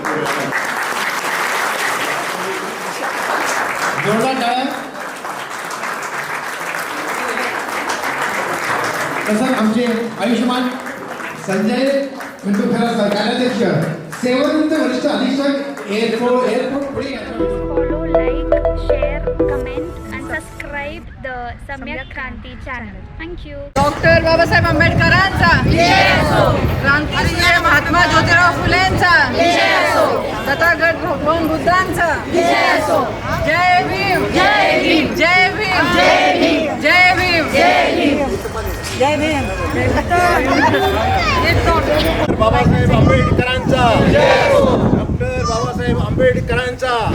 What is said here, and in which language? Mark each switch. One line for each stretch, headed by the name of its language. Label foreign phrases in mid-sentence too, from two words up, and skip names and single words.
Marathi: तसंच आमचे आयुष्यमान संजय खंडू खरात कार्याध्यक्ष सेवानिवृत्त वरिष्ठ अधीक्षक एअरपोर्ट पुणे
English: Follow, like, share, comment and subscribe the Samyak Kranti channel. Thank you.
Marathi: डॉक्टर बाबासाहेब आंबेडकरांचा क्रांतिवीर महात्मा ज्योतिराव फुलेंचा तथागत भगवान बुद्धांचा जय भीम जय भीम जय भीम जय भीम जय भीम जय भीम जय भीम बाबासाहेब आंबेडकरांचा डॉक्टर बाबासाहेब आंबेडकरांचा